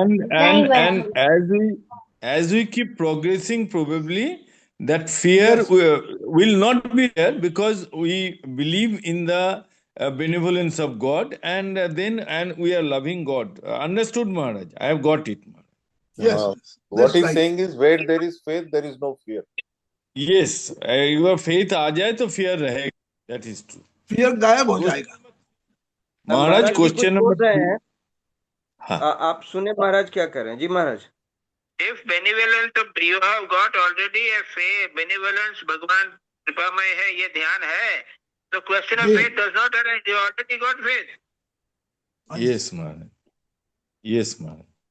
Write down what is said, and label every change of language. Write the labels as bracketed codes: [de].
[en] and as we keep progressing, probably that fear will not be there, because we believe in the benevolence of God, and we are loving God. Understood, Maharaj? I have got it, Maharaj. Yes. What he's saying is, where there is faith, there is no fear. Yes, your faith [hi] आ जाए तो fear रहेगा. [en] That is true. [hi] Fear गायब हो जाएगा। महाराज question number है, आप सुने महाराज क्या कर रहे हैं जी महाराज? [en] If benevolence, you have got already a faith, benevolence, [hi] भगवान कृपामय है, ये ध्यान है, [en] तो question of faith does not arise. You already got faith. Yes, Maharaj. Yes, Maharaj.